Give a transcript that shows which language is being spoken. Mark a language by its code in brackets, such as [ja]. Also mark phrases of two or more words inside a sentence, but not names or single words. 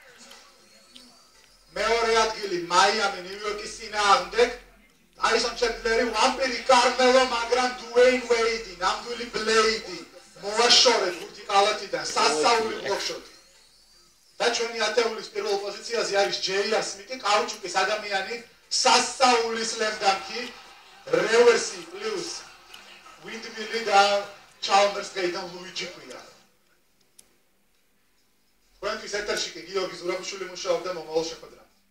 [ka] მეორე ადგილი Miami New York-ის წინააღმდეგ Tyson Chandler-ი ვამპირი Carmelo მაგრამ Dwayne Wade-ი ნამდვილი Blade-ი მოაშორეთ ბურთი კალათიდან სასაული ბლოკშოტი. და ჩვენი ათეულის პირველ პოზიციაზე არის J.R. Smith-ი კაუჩუკის ადამიანი სასაული [en] slam dunk- [ka] ი [en] reverse plus windmill- [ka] ი და Chalmers Gate-დან Luigi Quia. თქვენთვის ეთერში კი გიორგი ზურაბიშვილი მუშაობდა მომავალ შეხვედრაზე.